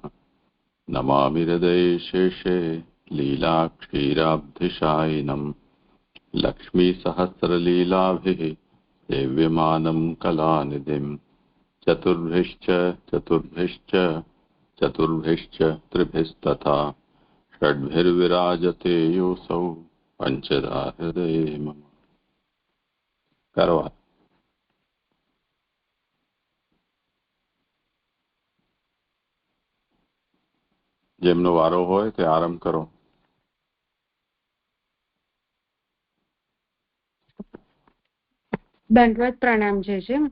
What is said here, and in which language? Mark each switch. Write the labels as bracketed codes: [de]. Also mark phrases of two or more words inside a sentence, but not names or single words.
[sa] नमामि हृदयेशेषे लीलाक्षीराब्धिशायिनम् लक्ष्मीसहस्रलीलाभिः सेव्यमानं कलानिधिम्। चतुर्भिश्च त्रिभिस्तथा षड्भिर्विराजते योऽसौ पञ्चदा हृदये मम। [gu] કરવા જેમનો વારો હોય તે આરંભ કરો. દંડવત પ્રણામ છે.